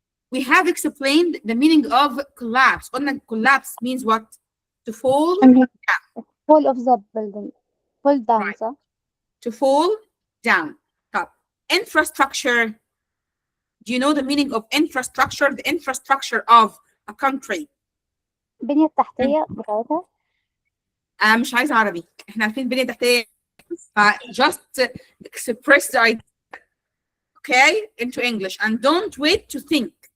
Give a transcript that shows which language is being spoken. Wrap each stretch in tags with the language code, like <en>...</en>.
<en>We have explained the meaning of collapse.</en> <ar>قلنا</ar> <en>collapse means what? To fall Fall of the building. Fall down, Right.</en> <ar>صح؟</ar> <en>to fall down. Top. Infrastructure. Do you know the meaning of infrastructure? The infrastructure of a country.</en> <ar>البنية التحتية بتاعتها. مش عايزة عربي. احنا عارفين بنية تحتية.</ar> <en>Just express the idea, okay, into English and don't wait to think.</en>